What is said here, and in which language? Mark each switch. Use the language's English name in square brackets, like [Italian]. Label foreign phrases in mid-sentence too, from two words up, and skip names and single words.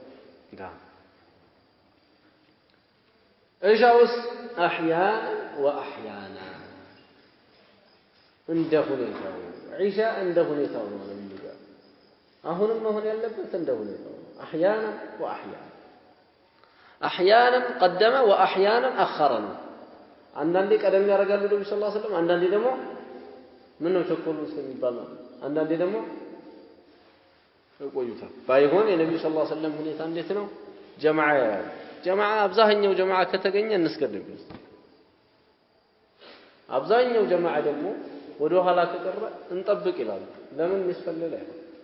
[Amharic] እሻውስ [Arabic] احيانا واحيانا [Amharic] እንደ ሁኔታው ዒሻ እንደ ሁኔታው ነው የሚለው አሁንም መሆን ያለበት እንደ ሁኔታው [Arabic] احيانا واحيانا احيانا قدم واحيانا اخرنا [Amharic] አንዳንዴ ቀደም ያደርጋሉ ነብዩ [Arabic] صلى الله عليه وسلم [Amharic] አንዳንዴ ደግሞ ምን ነው ቸኮሉ ስለሚባል ነው አንዳንዴ ደግሞ ቆይቷል ባይሆን የነብዩ [Arabic] صلى الله عليه وسلم [Amharic] ሁኔታ እንዴት ነው ጀማዓ አብዛኛው ጀማዓ ከተገኘ እንስገድም አብዛኛው ጀማዓ ደግሞ ወደ ኋላ ከቀረ እንጠብቅ ይላሉ ለምን ይስፈልል አይሆን